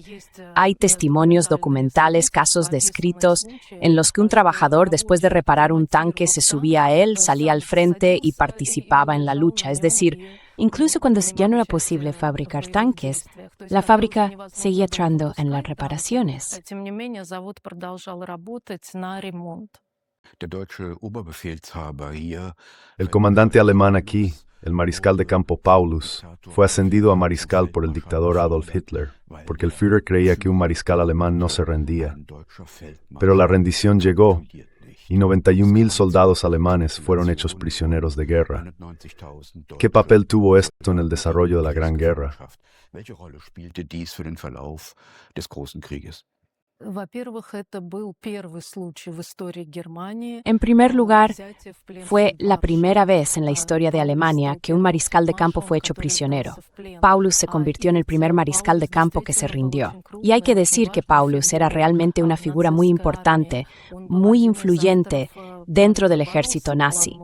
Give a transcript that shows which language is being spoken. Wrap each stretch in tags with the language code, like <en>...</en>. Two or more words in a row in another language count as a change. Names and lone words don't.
<es>Hay testimonios documentales, casos descritos, en los que un trabajador, después de reparar un tanque, se subía a él, salía al frente y participaba en la lucha. Es decir, incluso cuando ya no era posible fabricar tanques, la fábrica seguía entrando en las reparaciones.</es> <de>Der deutsche Oberbefehlshaber hier,</de> <es>El comandante alemán aquí, el mariscal de campo Paulus, fue ascendido a mariscal por el dictador Adolf Hitler, porque el Führer creía que un mariscal alemán no se rendía.</es> <de>ein deutscher Feldmarschall,</de> <es>Pero la rendición llegó y 91.000 soldados alemanes fueron hechos prisioneros de guerra. 190.000 ¿Qué papel tuvo esto en el desarrollo de la Gran Guerra?</es> <de>Welche Rolle spielte dies für den Verlauf des Großen Krieges?</de> <es>En primer lugar, fue la primera vez en la historia de Alemania que un mariscal de campo fue hecho prisionero. Paulus se convirtió en el primer mariscal de campo que se rindió. Y hay que decir que Paulus era realmente una figura muy importante, muy influyente dentro del ejército nazi.</es>